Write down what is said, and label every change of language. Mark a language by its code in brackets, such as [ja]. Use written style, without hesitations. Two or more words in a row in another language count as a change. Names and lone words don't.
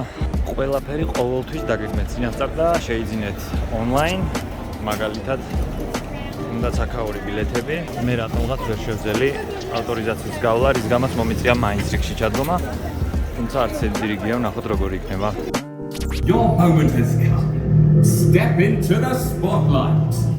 [ka] ყველაფერი ყოველთვის დაგეგმეთ წინასწარ და შეიძინეთ ონლაინ, მაგალითად უნდა აქაური ბილეთები, მე რატომღაც ვერ შევძელი ავტორიზაციის გავლა, რის გამოც მომიწია მაინც რიგში ჩადგომა, თუმცა არც ერთი რიგია, ნახოთ როგორი იქნება. [en] Your moment has come. Step into the spotlight.